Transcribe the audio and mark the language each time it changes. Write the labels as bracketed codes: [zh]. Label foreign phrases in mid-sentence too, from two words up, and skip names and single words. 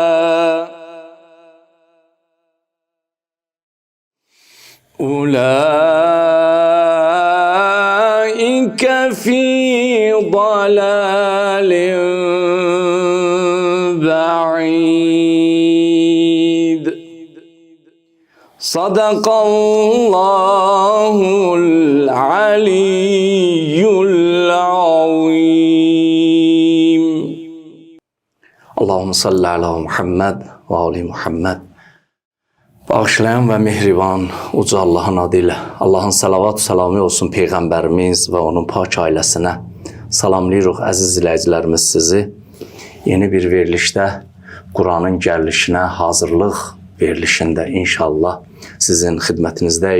[ar] أولئك في ضلال بعيد. صدق الله العلي العظيم. اللهم صل على محمد وآل محمد. [az] Bağışlayan və mehriban uca Allahın adı ilə Allahın salavat salamı olsun Peyğəmbərimiz və onun pak ailəsinə. Salamlayırıq əziz izləyicilərimiz sizi. Yeni bir verilişdə Quranın gəlişinə hazırlıq verilişində inşallah sizin xidmətinizdəyik.